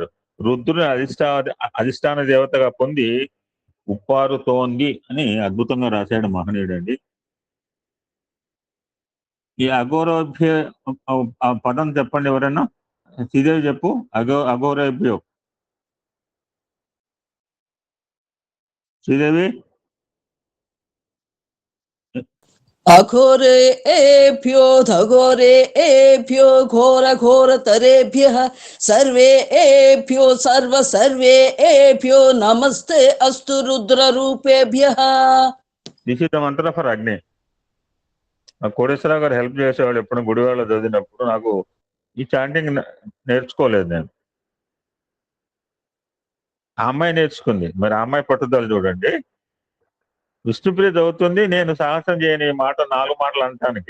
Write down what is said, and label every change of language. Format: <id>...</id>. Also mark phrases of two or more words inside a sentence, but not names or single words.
<te>రుద్రుని అధిష్టాన దేవతగా పొంది ఉప్పారుతోంది అని అద్భుతంగా రాశాడు మహనీయుడు అండి. ఈ అఘోరోభ్య పదం చెప్పండి ఎవరన్నా. శ్రీదేవి చెప్పు. అఘోరేభ్యో. శ్రీదేవి.</te> <sa>अघोरेभ्यो धघोरेभ्यो घोरघोरतरेभ्यः सर्वेभ्यो सर्वेभ्यो नमस्ते अस्तु रुद्ररूपेभ्यः.</sa> <en>This is the mantra for Agni.</en> <te>కోటేశ్వరరావు గారు హెల్ప్ చేసేవాళ్ళు ఎప్పుడు గుడివాడలో చదివినప్పుడు. నాకు ఈ చాంటింగ్ నేర్చుకోలేదు నేను. ఆ అమ్మాయి నేర్చుకుంది. మరి ఆ అమ్మాయి పట్టుదల చూడండి. విష్ణుప్రియ చదువుతుంది, నేను సాహసం చేయని మాట 4 మాటలు అనటానికి.</te>